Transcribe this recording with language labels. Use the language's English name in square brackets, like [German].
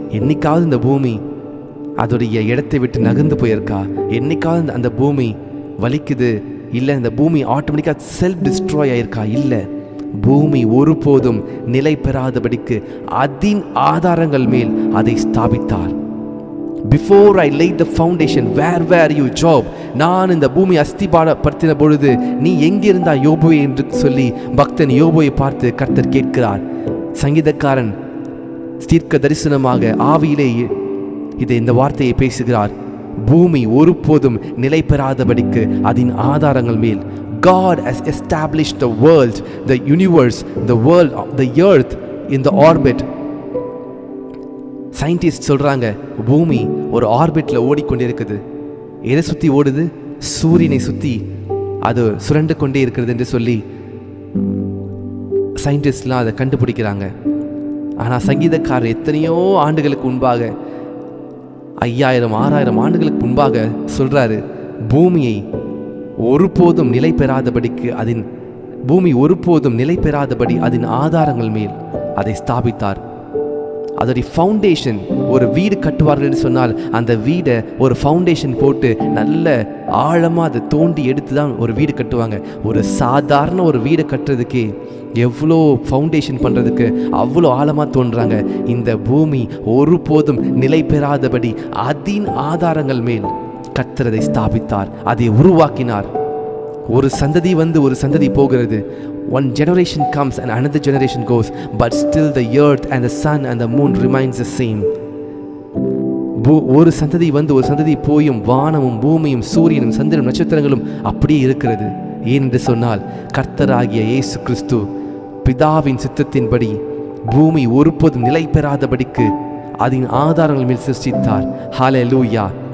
[Tamil] என்னைக்காவது இந்த பூமி அதோடைய இடத்தை விட்டு நகர்ந்து போயிருக்கா? என்னைக்காவது அந்த பூமி வலிக்குது? இல்லை, இந்த பூமி ஆட்டோமேட்டிக்காக செல்ஃப் டிஸ்ட்ராய் ஆயிருக்கா? இல்லை. பூமி ஒருபோதும் நிலை பெறாதபடிக்கு அதன் ஆதாரங்கள் மேல் அதை ஸ்தாபித்தார். [English] Before I laid the foundation, where were you, Job? [Tamil] நான் இந்த பூமி அஸ்திபாரப்படுத்தின பொழுது நீ எங்கிருந்தா யோபுவே என்று சொல்லி பக்தன் யோபுவை பார்த்து கர்த்தர் கேட்கிறார். சங்கீதக்காரன் தீர்க்க தரிசனமாக ஆவியிலே இந்த வார்த்தையை பேசுகிறார். பூமி ஒருபோதும் நிலை பெறாதபடிக்கு அதன் ஆதாரங்கள் மேல். [English] God has established the world, the universe, the world, the earth in the orbit. [Tamil] Scientist சொல்றாங்க பூமி ஒரு ஆர்பிட்ல ஓடிக்கொண்டிருக்குது. எதை சுத்தி ஓடுது? சூரியனை சுத்தி அது சுரண்டு கொண்டே இருக்கிறது என்று சொல்லி சயின்டிஸ்ட்லாம் அதை கண்டுபிடிக்கிறாங்க. ஆனால் சங்கீதக்காரர் எத்தனையோ ஆண்டுகளுக்கு முன்பாக, 5000 6000 ஆண்டுகளுக்கு முன்பாக சொல்றாரு, பூமியை ஒருபோதும் நிலை பெறாதபடிக்கு பூமி ஒருபோதும் நிலை பெறாதபடி அதன் ஆதாரங்கள் மேல் அதை ஸ்தாபித்தார். அதோடைய ஃபவுண்டேஷன், ஒரு வீடு கட்டுவார்கள் என்று சொன்னால் அந்த வீடை ஒரு ஃபவுண்டேஷன் போட்டு நல்ல ஆழமாக அதை தோண்டி எடுத்து தான் ஒரு வீடு கட்டுவாங்க. ஒரு சாதாரண ஒரு வீடை கட்டுறதுக்கே எவ்வளோ ஃபவுண்டேஷன் பண்ணுறதுக்கு அவ்வளோ ஆழமாக தோன்றாங்க. இந்த பூமி ஒருபோதும் நிலை பெறாதபடி அதன் ஆதாரங்கள் மேல் கர்த்தர் அதை ஸ்தாபித்தார், அதை உருவாக்கினார். ஒரு சந்ததி வந்து ஒரு சந்ததி போகிறது. [English] One generation comes and another generation goes, but still the earth and the sun and the moon remains the same. [Tamil] ஒரு சந்ததி வந்து ஒரு சந்ததி போயும் வானமும் பூமியும் சூரியனும் சந்திரனும் நட்சத்திரங்களும் அப்படியே இருக்கிறது. ஏனென்று சொன்னால் கர்த்தராகிய இயேசு கிறிஸ்து பிதாவின் சித்தத்தின்படி பூமி ஒருபோதும் நிலை பெறாதபடிக்கு அதன் ஆதாரங்கள் மேல் சிருஷ்டித்தார். ஹல்லேலூயா.